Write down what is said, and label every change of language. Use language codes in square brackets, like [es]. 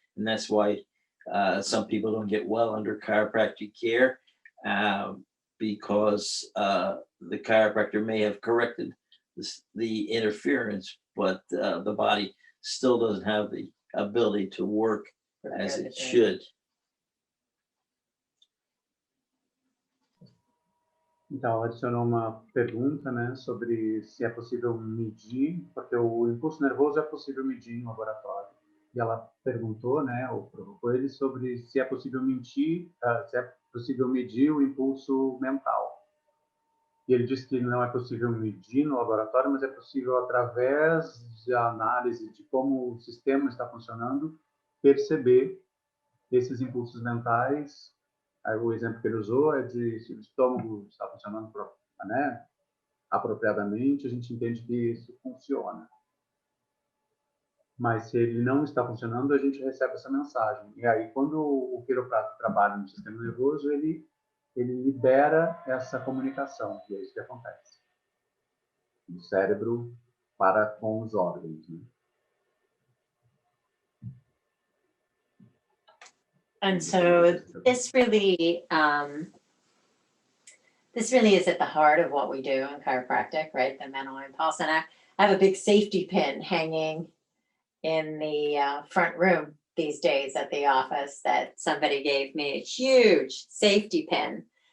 [en] And that's why some people don't get well under chiropractic care, because the chiropractor may have corrected the interference, but the body still doesn't have the ability to work as it should. [pt] Então, adicionou uma pergunta, né, sobre se é possível medir, porque o impulso nervoso é possível medir em laboratório. E ela perguntou, né, ou provocou ele sobre se é possível medir o impulso mental. E ele disse que não é possível medir no laboratório, mas é possível, através da análise de como o sistema está funcionando, perceber esses impulsos mentais. Aí, o exemplo que ele usou é de se o estômago está funcionando, né, apropriadamente, a gente entende que isso funciona. Mas se ele não está funcionando, a gente recebe essa mensagem. E aí, quando o quiroprático trabalha no sistema nervoso, ele libera essa comunicação, que é isso que acontece. Do cérebro para com os órgãos, né? [en] And so this really is at the heart of what we do in chiropractic, right? The mental impulse. And I have a big safety pin hanging in the front room these days at the office that somebody gave me, a huge safety pin.